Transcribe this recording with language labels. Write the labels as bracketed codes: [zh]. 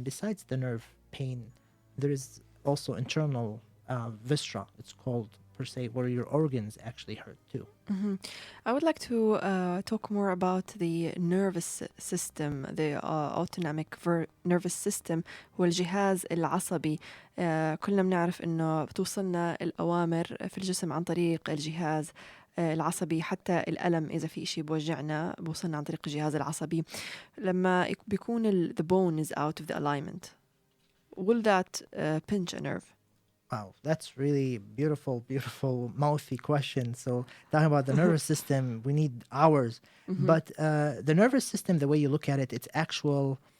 [en] Besides the nerve pain, there is also internal viscera, it's called, per se, where your organs actually hurt too. I would like to talk more about the nervous system, the autonomic nervous system. [ar] هو الجهاز العصبي. كلنا بنعرف إنه بتوصلنا الأوامر في الجسم عن طريق الجهاز العصبي. حتى الألم إذا في إشي بوجعنا بوصلنا عن طريق الجهاز العصبي. لما بيكون [en] the bone is out of the alignment, will that pinch a nerve? Wow, that's really beautiful, mouthy question. So talking about the nervous system, we need hours. But the nervous system, the way you look at it, it's actual